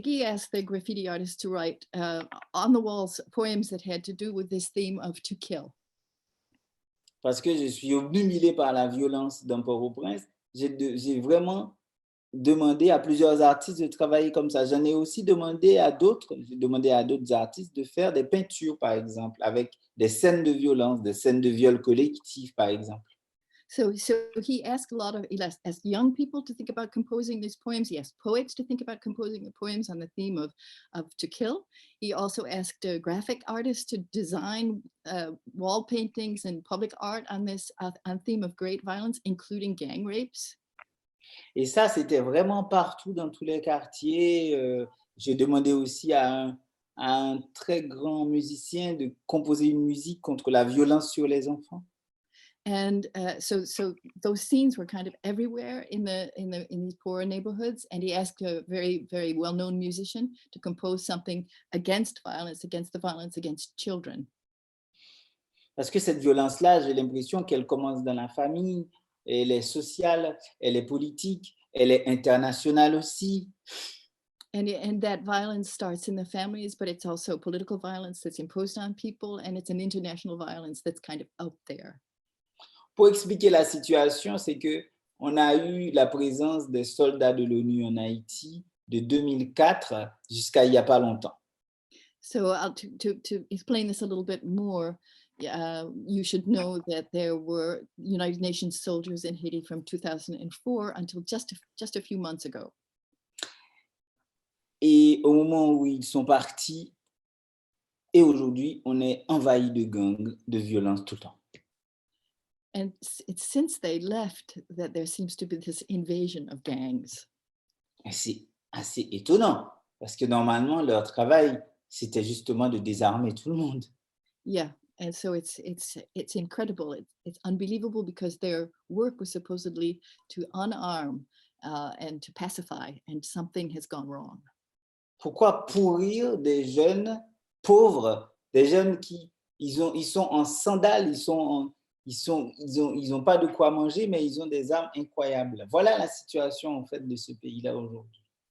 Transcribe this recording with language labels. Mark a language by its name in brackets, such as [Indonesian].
[English] Guy asked the graffiti artists to write on the walls poems that had to do with this theme of to kill. [French] Parce que je suis obnubilé par la violence dans Port-au-Prince, j'ai vraiment demandé à plusieurs artistes de travailler comme ça. J'en ai aussi demandé à d'autres artistes de faire des peintures, par exemple, avec des scènes de violence, des scènes de viol collectif, par exemple. [English] So he asked asked young people to think about composing these poems. He asked poets to think about composing the poems on the theme of to kill. He also asked graphic artists to design wall paintings and public art on this on theme of great violence, including gang rapes. [French] Et ça, c'était vraiment partout dans tous les quartiers. J'ai demandé aussi à un très grand musicien de composer une musique contre la violence sur les enfants. [English] And so those scenes were kind of everywhere in these poor neighborhoods. And he asked a very, very well-known musician to compose something against the violence against children. [French] Parce que cette violence-là, j'ai l'impression qu'elle commence dans la famille, elle est sociale, elle est politique, elle est internationale aussi. [English] And that violence starts in the families, but it's also political violence that's imposed on people, and it's an international violence that's kind of out there. [French] Pour expliquer la situation, c'est que on a eu la présence des soldats de l'ONU en Haïti de 2004 jusqu'à il n'y a pas longtemps. [English] So to explain this a little bit more, you should know that there were United Nations soldiers in Haiti from 2004 until just a few months ago. [French] Et au moment où ils sont partis, et aujourd'hui, on est envahi de gangs, de violence tout le temps. [English] And it's since they left that there seems to be this invasion of gangs. [French] Et c'est assez étonnant, parce que normalement, leur travail, c'était justement de désarmer tout le monde. [English] Yeah, and so it's incredible. It's unbelievable because their work was supposedly to unarm and to pacify, and something has gone wrong. [French] Pourquoi pourrir des jeunes pauvres, des jeunes qui ils sont en sandales, ils ont pas de quoi manger, mais ils ont des armes incroyables. Voilà la situation en fait de ce pays-là aujourd'hui.